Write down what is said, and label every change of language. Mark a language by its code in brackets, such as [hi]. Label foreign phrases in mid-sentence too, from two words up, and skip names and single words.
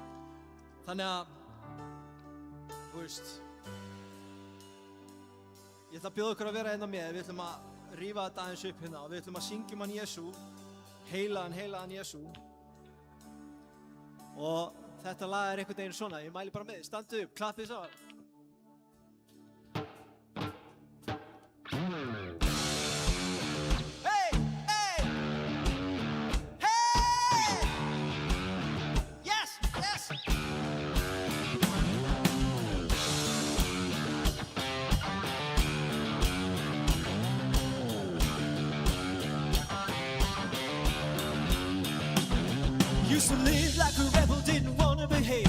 [is] Þannig að, þú veist, ég ætla að bjóða ykkur að vera hérna með, við ætlum að rífa þetta aðeins upp hérna og við ætlum að syngja hann Jesú, heilagan Jesú. Og Þetta lag einhvern veginn svona, ég mæli bara með, standu upp, klappið svo. [en] Used to live like a rebel, didn't want to behave.